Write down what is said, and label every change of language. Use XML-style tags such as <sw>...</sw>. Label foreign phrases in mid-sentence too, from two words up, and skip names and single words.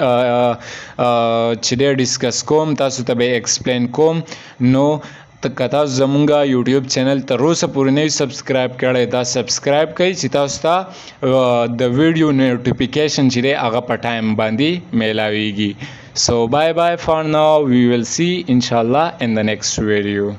<ps>چې ډسکس کوم تاسو ته به ایکسپلین کوم نو که تاسو زمونږ</ps> <en>YouTube channel</en> <ps>تر اوسه پورې نه سبسکرایب کړی دا سبسکرایب کړئ چې تاسو ته د</ps> <en>video notification</en> <ps>چې دی هغه په ټایم باندې میلاویږي</ps> <en>So bye bye for now. We will see inshallah in the next video.</en>